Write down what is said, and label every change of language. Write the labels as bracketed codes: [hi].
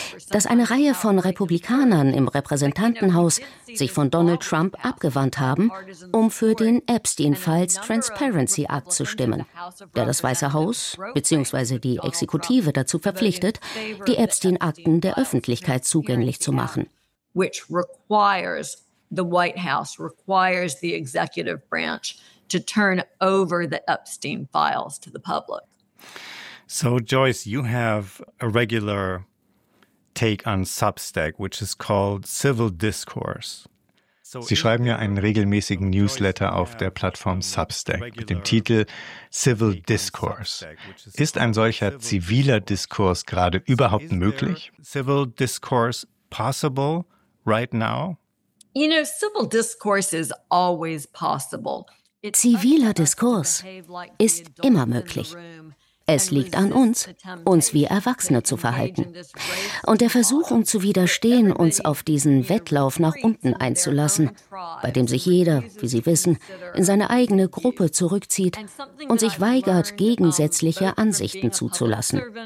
[de] Dass eine Reihe von Republikanern im Repräsentantenhaus sich von Donald Trump abgewandt haben, um für den Epstein-Falls Transparency Act zu stimmen, der das Weiße Haus bzw. die Exekutive dazu verpflichtet, die Epstein-Akten der Öffentlichkeit zugänglich zu machen. [en] Which requires the White House, requires the executive branch to turn over the Epstein files to the public. So, Joyce, you have a regular take on Substack, which is called Civil Discourse. [de] Sie schreiben ja einen regelmäßigen Newsletter auf der Plattform Substack mit dem Titel Civil Discourse. Ist ein solcher ziviler Diskurs gerade überhaupt möglich? [en] Civil Discourse possible right now? You know, civil discourse is always possible. [de] Ziviler Diskurs ist immer möglich. Es liegt an uns, uns wie Erwachsene zu verhalten. Und der Versuchung zu widerstehen, uns auf diesen Wettlauf nach unten einzulassen, bei dem sich jeder, wie Sie wissen, in seine eigene Gruppe zurückzieht und sich weigert, gegensätzliche Ansichten zuzulassen.